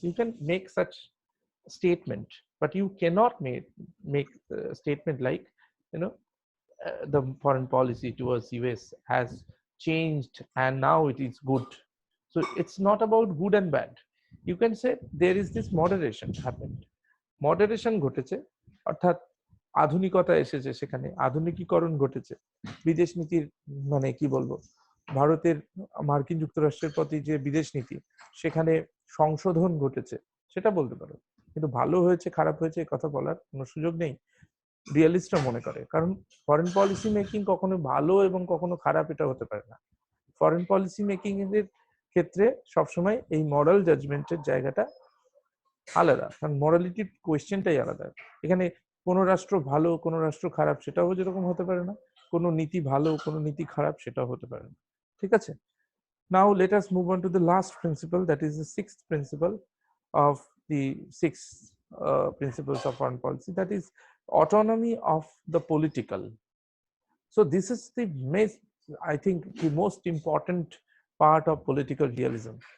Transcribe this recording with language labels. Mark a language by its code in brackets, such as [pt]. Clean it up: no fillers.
[en] You can make such statement, but you cannot make a statement like, you know, the foreign policy towards US has changed and now it is good. So it's not about good and bad. You can say there is this moderation happened. [bn] Moderation ঘটেছে, অর্থাৎ আধুনিকতা এসেছে, সেখানে আধুনিকীকরণ ঘটেছে। বিদেশ নীতির মানে কি বলবো, ভারতের মার্কিন যুক্তরাষ্ট্রের প্রতি যে বিদেশ নীতি, সেখানে সংশোধন ঘটেছে, সেটা বলতে পারো। কিন্তু ভালো হয়েছে খারাপ হয়েছে এই কথা বলার কোনো সুযোগ নেই, রিয়েলিস্টরা মনে করে। কারণ ফরেন পলিসি মেকিং কখনো ভালো এবং কখনো খারাপ এটা হতে পারে না। ফরেন পলিসি মেকিং এর ক্ষেত্রে সবসময় এই মরাল জাজমেন্টের জায়গাটা আলাদা, কারণ মরালিটির কোয়েশ্চেনটাই আলাদা। এখানে কোনো রাষ্ট্র ভালো কোনো রাষ্ট্র খারাপ সেটাও যেরকম হতে পারে না, কোনো নীতি ভালো কোনো নীতি খারাপ সেটাও হতে পারে না। ঠিক আছে, [en] now let us move on to the last principle, that is the sixth principle of the six principles of foreign policy, that is autonomy of the political. So this is the I think the most important part of political realism.